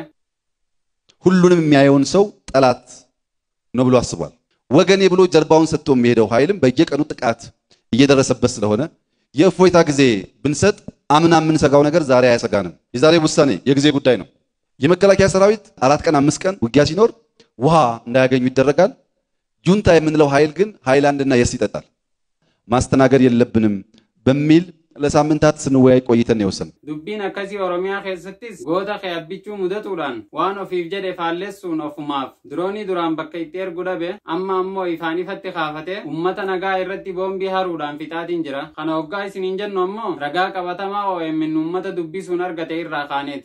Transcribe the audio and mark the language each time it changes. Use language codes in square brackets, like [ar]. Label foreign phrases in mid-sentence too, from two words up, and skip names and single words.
[am] ሁሉንም የሚያየውን ሰው ጠላት ነው ብሎ አስቧል ወገኔ ብሎ ጀርባውን ሰጥቶ የሚሄደው ኃይልም በየቀኑ ጥቃት እየደረሰበት ስለሆነ የፎይታ ጊዜ ብንሰጥ አምና ምን ሰጋው ነገር ዛሬ አያሰጋንም የዛሬ ውሳኔ የጊዜ ጉዳይ ነው የመከላከያ ሰራዊት 4 ቀን 5 ቀን ውጊያ ሲኖር ውሃ እንዳያገኙ ይደረጋል ጁንታ የምንለው ኃይል ግን ሃይላንድና የስ ይጠጣል ማስተናገድ የለብንም በሚል ለሳምንታት ስንወያይ ቆይተን የወሰን [om] dubbiin akkasii oromiyaa keessattis goota kee abbichuu mudatuudhaan waan ofiif jedhe faalleessuun ofumaaf diroonii duraan bakka itti ergu dhabe amma ammoo ifaan ifatti kaafate ummata nagaa irratti boombii haruudhaan fixaatiin jira kana hoggaa isiniin jennu ammoo ragaa qabatamaa OMN ummata dubbisuun argate irraa kaaneeti.